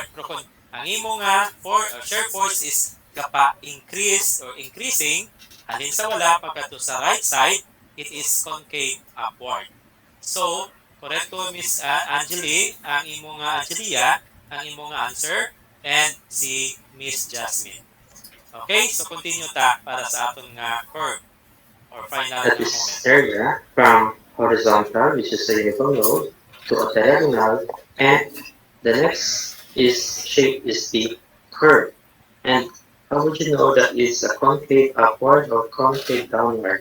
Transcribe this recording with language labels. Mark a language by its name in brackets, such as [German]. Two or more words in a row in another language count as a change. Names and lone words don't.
[Hiligaynon] Pero kung ang imo nga [English] shear force is [Hiligaynon] gapa-increase [English] or increasing, [Hiligaynon] halin sa wala, pagkato sa [English] right side, it is concave upward. [Hiligaynon] So, correcto, Miss Angeli, ang imo nga Angelia, ang imo nga answer, and si Miss Jasmine. Okay, so continue ta para sa aton nga curve or final [English] That moment. is area from horizontal, which is a uniform node, to a diagonal, and the next shape is the curve. And how would you know that it's a concave upward or concave downward?